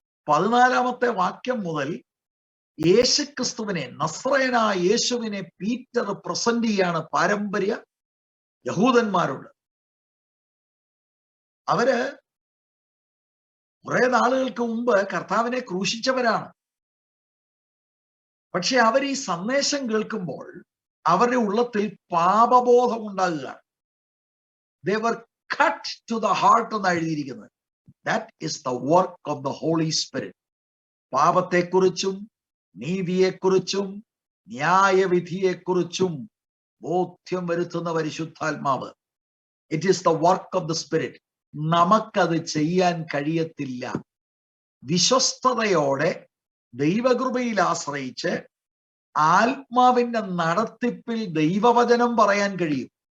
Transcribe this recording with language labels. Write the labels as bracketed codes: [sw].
[ml] 14 വാക്യം മുതൽ യേശുക്രിസ്തുവിനെ, നസ്രയനായ യേശുവിനെ പീറ്റർ പ്രസന്റ് ചെയ്യാണ് പാരമ്പര്യ യഹൂദന്മാരോട്. അവര് കുറെ നാളുകൾക്ക് മുമ്പ് കർത്താവിനെ ക്രൂശിച്ചവരാണ്. പക്ഷെ അവർ ഈ സന്ദേശം കേൾക്കുമ്പോൾ അവരുടെ ഉള്ളത്തിൽ പാപബോധം ഉണ്ടാകുകയാണ്. [en] They were cut to the heart [ml] എന്ന് എഴുതിയിരിക്കുന്നത്. [en] That is the work of the Holy Spirit. [ml] പാപത്തെക്കുറിച്ചും നീതിയെക്കുറിച്ചും ന്യായവിധിയെക്കുറിച്ചും ബോധ്യം വരുത്തുന്ന പരിശുദ്ധാത്മാവ്. [en] It is the work of the spirit. [ml] നമുക്കത് ചെയ്യാൻ കഴിയത്തില്ല. വിശ്വസ്തയോടെ ദൈവകൃപയിൽ ആശ്രയിച്ച് ആത്മാവിന്റെ നടത്തിപ്പിൽ ദൈവവചനം പറയാൻ കഴിയും.